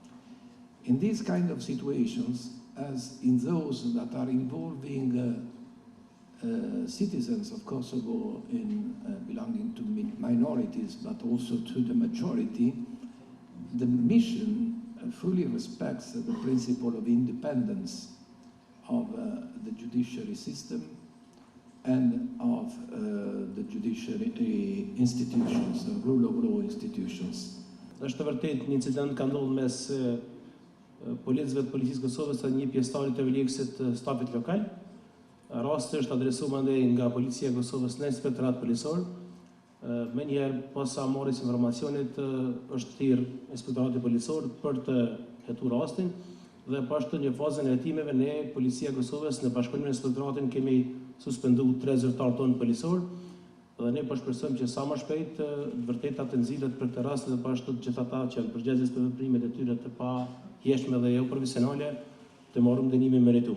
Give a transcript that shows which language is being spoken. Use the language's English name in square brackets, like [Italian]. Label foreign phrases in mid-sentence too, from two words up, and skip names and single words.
[English] In these kind of situations, as in those that are involving citizens of Kosovo in belonging to minorities, but also to the majority, the mission fully respects the principle of independence of the judiciary system and of the judiciary institutions, the rule of law institutions. [Albanian] Është vërtet një incident ka ndodhur mes policëve të policisë Kosovës dhe një pjesëtarit të EULEX-it të stafit lokal. Rasti është adresuar mandej nga policia e Kosovës në inspektorat policor. Më njëherë pas sa morris informacionit është thirrë inspektorati policor për të hetuar rastin dhe pas të një fazën e hetimeve ne policia e Kosovës në bashkëpunim me inspektoratin kemi suspenduar 3 zyrtar tonë policor dhe ne po shpresojmë që sa më shpejt vërtetat të nxitet për këtë rast dhe pashtu të gjithë ata që janë përgjegjës për veprimet e tyre të pahijshme dhe jo profesionale të marrin dënimin meritum.